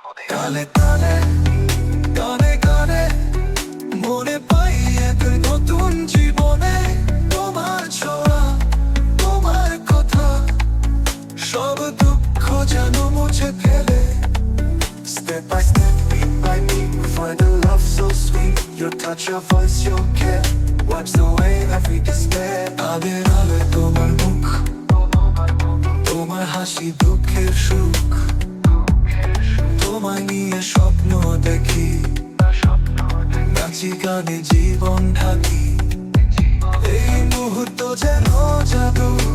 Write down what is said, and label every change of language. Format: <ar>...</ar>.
<bn>তালে তালে গানে গানে মনে পাই এক নতুন জীবনে। তোমার ছোঁয়া, তোমার কথা সব দুঃখ যেন মুছে ফেলে।</bn> <en>Step by step, beat by beat, we find a love so sweet. Your touch, your voice, your care wipes away every despair.</en> <bn>তাদের আলোয় তোমার মুখ, তোমার হাসি দুঃখের সুখ, তোমায় নিয়ে স্বপ্ন দেখি। নাচি গানে জীবন ঢাকি, এই মুহূর্ত যেন জাদু।</bn>